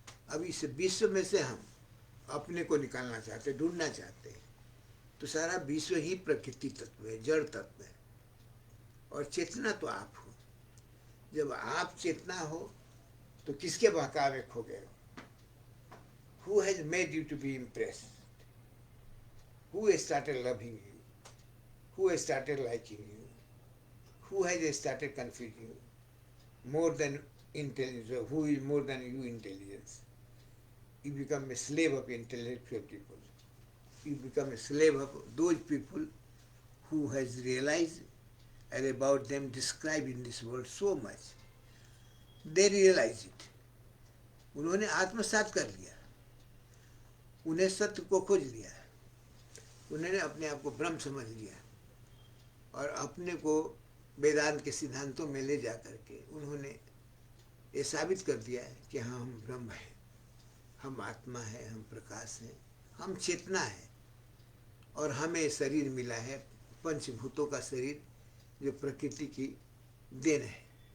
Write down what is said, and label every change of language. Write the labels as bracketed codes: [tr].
[hi] अब इस विश्व में से हम अपने को निकालना चाहते, ढूंढना चाहते हैं। तो सारा विश्व ही प्रकृति तत्व है, जड़ तत्व है, और चेतना तो आप हो। जब आप चेतना हो तो किसके बहकावे में खो गए हो? [en] Who has made you to be impressed? Who has started loving you? Who has started liking you? Who has started confusing you? More than intelligence, who is more than you intelligence? You become a slave of intellectual people. You become a slave of those people who has realized and about them described in this world so much. They realize it. [hi] उन्होंने आत्मसात कर लिया, उन्हें सत्य को खोज लिया, उन्होंने अपने आप को ब्रह्म समझ लिया, और अपने को वेदांत के सिद्धांतों में ले जा करके उन्होंने ये साबित कर दिया है कि हाँ, हम ब्रह्म हैं, हम आत्मा है, हम प्रकाश हैं, हम चेतना है, और हमें शरीर मिला है, पंचभूतों का शरीर, जो प्रकृति की देन है।